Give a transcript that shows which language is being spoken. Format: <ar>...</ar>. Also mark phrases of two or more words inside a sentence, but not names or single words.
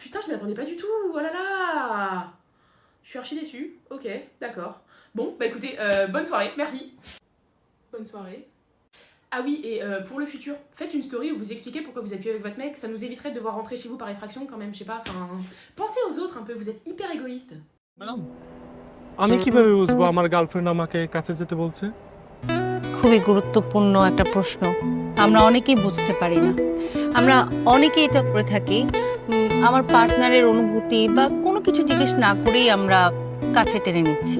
<fr>Putain, je m'y attendais pas du tout, oh là là! Je suis archi déçue, ok, d'accord. Bon, bah écoutez, bonne soirée, merci. Bonne soirée. Ah oui, et pour le futur, faites une story où vous expliquez pourquoi vous êtes plus avec votre mec, ça nous éviterait de devoir rentrer chez vous par effraction quand même, je sais pas, enfin... Pensez aux autres un peu, vous êtes hyper égoïste.</fr> <bn>ম্যাডাম আমি কিভাবে বুঝবো আমার গার্লফ্রেন্ড আমাকে কাছে যেতে বলছে? খুবই গুরুত্বপূর্ণ একটা প্রশ্ন। আমরা অনেকেই বুঝতে পারি না। আমরা অনেকেই এটা করে থাকি, আমার পার্টনারের অনুভূতি বা কোনো কিছু জিজ্ঞেস না করেই আমরা কাছে টেনে নিচ্ছি।</bn>